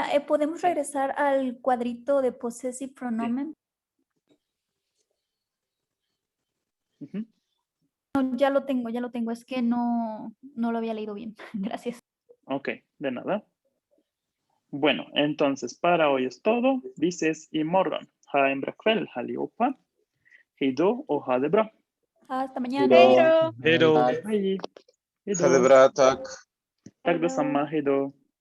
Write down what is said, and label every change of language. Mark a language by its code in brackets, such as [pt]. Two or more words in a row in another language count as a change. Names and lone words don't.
[es] ¿Podemos regresar al cuadrito de [sv] possessive pronomen? [es] Ujú. No, ya lo tengo. Es que no lo había leído bien. Gracias. Ok, de nada. Bueno, entonces para hoy es todo. Dices imorgon. [sv] Ha en bra kväll allihopa. Hej då och ha det bra. [es] Hasta mañana. Pero- Pero. [sv] Hej. Hej Ha det då. bra, tack. Tack detsamma. Hej då.